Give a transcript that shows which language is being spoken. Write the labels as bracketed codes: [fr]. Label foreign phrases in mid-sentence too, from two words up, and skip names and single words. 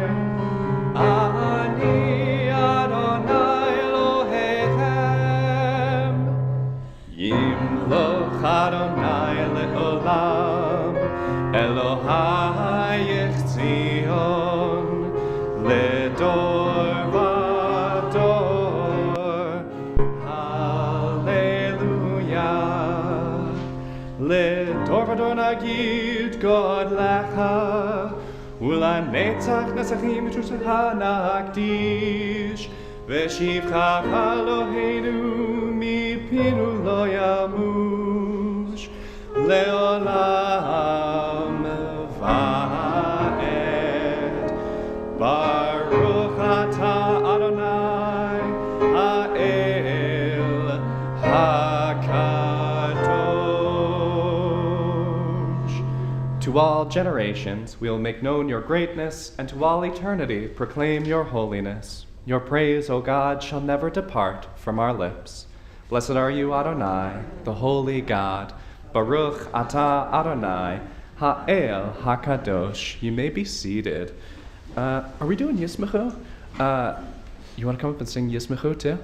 [he] אני אדוני אלוהיכם, ימלוך אדוני לעולם, אלוהיי ציון, לדור ודור, הללויה. לדור ודור נגיד God לך, ולנצח נסחים ושושה נקדיש, ושבחך אלוהינו מפינו לא ימוש, לעולם ועד. ברוך אתה אדוני האל הקדוש. [en] To all generations we will make known your greatness, and to all eternity proclaim your holiness. Your praise, O God, shall never depart from our lips. Blessed are you, Adonai, the holy God. [he] ברוך אתה אדוני האל הקדוש. [en] You may be seated. Are we doing Yismechu? You want to come up and sing Yismechu too?